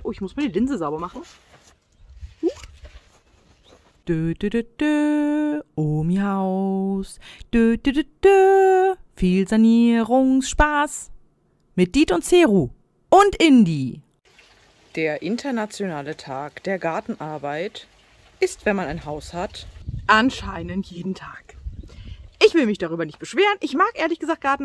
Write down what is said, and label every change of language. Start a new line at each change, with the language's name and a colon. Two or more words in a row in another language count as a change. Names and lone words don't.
German: Oh, ich muss mal die Linse sauber machen. Dö, dö, dö, dö, Omi-Haus. Dö, dö, dö, dö. Viel Sanierungsspaß. Mit Diet und Ceru und Indi. Der internationale Tag der Gartenarbeit ist, wenn man ein Haus hat, anscheinend jeden Tag. Ich will mich darüber nicht beschweren. Ich mag ehrlich gesagt Gartenarbeit.